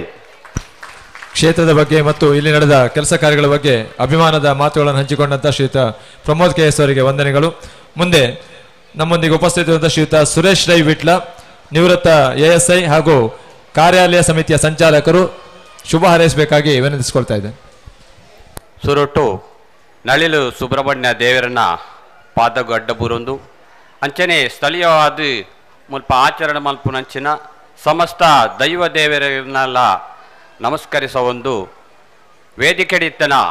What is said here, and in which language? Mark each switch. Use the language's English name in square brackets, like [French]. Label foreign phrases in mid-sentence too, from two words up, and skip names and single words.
[Kannada] ಕ್ಷೇತ್ರದ ಬಗ್ಗೆ ಮತ್ತು ಇಲ್ಲಿ ನಡೆದ ಕೆಲಸ ಕಾರ್ಯಗಳ ಬಗ್ಗೆ ಅಭಿಮಾನದ ಮಾತುಗಳನ್ನು ಹಂಚಿಕೊಂಡಂತ ಶ್ರೀಯುತ ಪ್ರಮೋದ್ KS ಅವರಿಗೆ ವಂದನೆಗಳು. ಮುಂದೆ ನಮ್ಮೊಂದಿಗೆ ಉಪಸ್ಥಿತರಿರುವಂತಹ ಶ್ರೀಯುತ ಸುರೇಶ್ ರೈ ವಿಟ್ಲ, ನಿವೃತ್ತ ASI ಹಾಗೂ ಕಾರ್ಯಾಲಯ ಸಮಿತಿಯ ಸಂಚಾಲಕರು, ಶುಭ ಹಾರೈಸಬೇಕಾಗಿ ವಿನಂತಿಸಿಕೊಳ್ತಾ ಇದ್ದೇನೆ. [Tulu] ಸುರೊಟ್ಟು ನಳಿಲು ಸುಬ್ರಹ್ಮಣ್ಯ ದೇವರನ್ನ ಪಾದಗು ಅಡ್ಡ ಬೂರೊಂದು ಅಂಚನೆ ಸ್ಥಳೀಯವಾದ ಮುಲ್ಪ ಆಚರಣೆ ಮಲ್ಪುನಂಚಿನ [Kannada] ಸಮಸ್ತ ದೈವ ದೇವರನ್ನೆಲ್ಲ ನಮಸ್ಕರಿಸುವ ಒಂದು [Tulu] ವೇದಿಕೆಡಿತ್ತನ